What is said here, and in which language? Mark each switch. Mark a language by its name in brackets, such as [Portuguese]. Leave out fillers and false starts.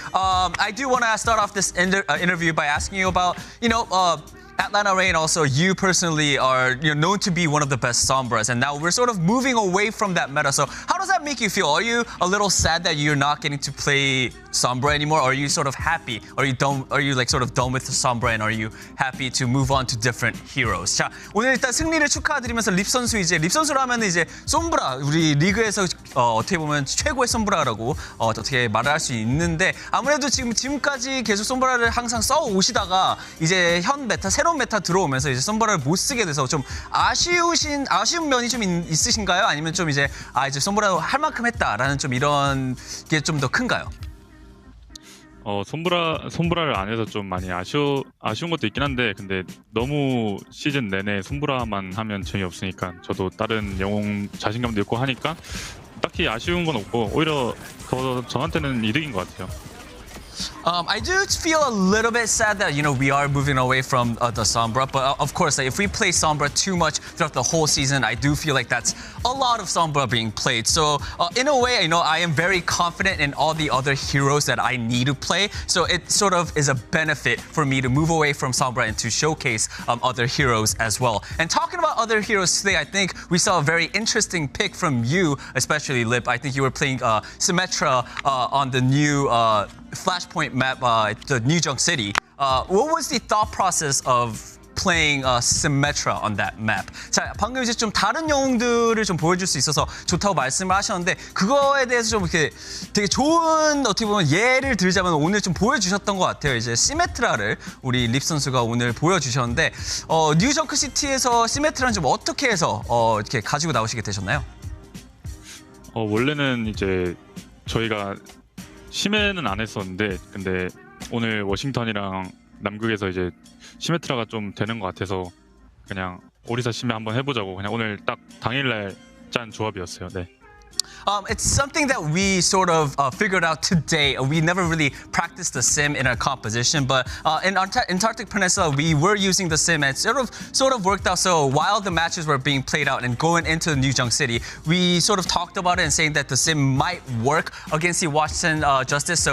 [English] I do want to start off this interview by asking you about, you know, Atlanta Reign, also, you personally are known to be one of the best Sombras, and now we're sort of moving away from that meta. So how does that make you feel? Are you a little sad that you're not getting to play Sombra anymore? Or are you sort of happy? Are you like sort of done with the Sombra, and are you happy to move on to different heroes? [Korean] 자, 오늘 일단 승리를 축하드리면서 립 선수 립 선수라면 이제 솜브라, 우리 리그에서 어떻게 보면 최고의 솜브라라고 어떻게 말을 할 수 있는데, 아무래도 지금까지 계속 솜브라를 항상 써 오시다가 이제 현 메타, 새로운 메타 들어오면서 이제 솜브라를 못 쓰게 돼서 좀 아쉬운 면이 좀 있으신가요? 아니면 좀 이제 이제 솜브라 할 만큼 했다라는 좀 이런 게 좀 더 큰가요? 솜브라를 안 해서 좀 많이 아쉬운 것도 있긴 한데, 근데 너무 시즌 내내 솜브라만 하면 재미없으니까 저도 다른 영웅 자신감도 있고 하니까 딱히 아쉬운 건 없고 오히려 더 저한테는 이득인 것 같아요. [English] I do feel a little bit sad that, we are moving away from the Sombra. But of course, if we play Sombra too much throughout the whole season, I do feel like that's a lot of Sombra being played. So in a way, I am very confident in all the other heroes that I need to play. So it sort of is a benefit for me to move away from Sombra and to showcase other heroes as well. And talking about other heroes today, I think we saw a very interesting pick from you, especially Lip. I think you were playing Symmetra on the new Flashpoint map, the New Junk City. What was the thought process of playing Symmetra on that map? [Korean] 자, 방금 이제 좀 다른 영웅들을 좀 보여줄 수 있어서 좋다고 말씀을 하셨는데, 그거에 대해서 좀 이렇게 되게 좋은, 어떻게 보면 예를 들자면 오늘 좀 보여주셨던 것 같아요. 이제 시메트라를 우리 립 선수가 오늘 보여주셨는데, 뉴 정크 시티에서 시메트라는 좀 어떻게 해서 이렇게 가지고 나오시게 되셨나요? 원래는 이제 저희가 심해는 안 했었는데, 근데 오늘 워싱턴이랑 남극에서 이제 시메트라가 좀 되는 것 같아서 그냥 오리사 심해 한번 해보자고 그냥 오늘 딱 당일날 짠 조합이었어요. 네. [English] It's something that we sort of figured out today. We never really practiced the sim in our composition, but in Antarctic Peninsula, we were using the sim, and it sort of worked out. So while the matches were being played out and going into the New Junk City, we sort of talked about it and saying that the sim might work against the Washington Justice.